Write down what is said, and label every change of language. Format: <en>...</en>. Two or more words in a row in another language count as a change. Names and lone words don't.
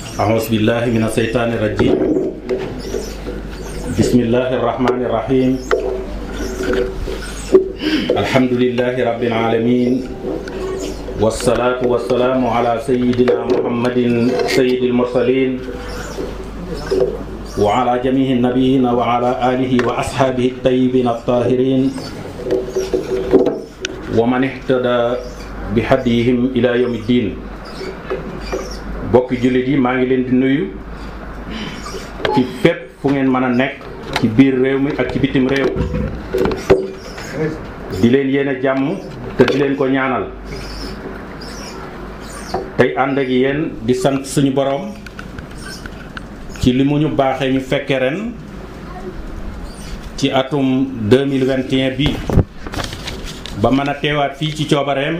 <ar>أعوذ بالله من الشيطان الرجيم بسم الله الرحمن الرحيم الحمد لله رب العالمين والصلاة والسلام على سيدنا محمد سيد المرسلين وعلى جميع النبيين وعلى آله وأصحابه الطيبين الطاهرين ومن اهتدى بهديهم إلى يوم الدين.</ar> <wo>bokki jullit yi maa ngi leen di nuyu ci fépp fu ngeen mën a nekk ci biir réew mi ak ci bitim réew di leen yéene jàmm te di leen ko ñaanal tey ànd ak yéen di sant suñu borom ci li mu ñu baaxee ñu fekke ren ci atum 2021 bi ba mën a teewaat fii ci coobareem.</wo>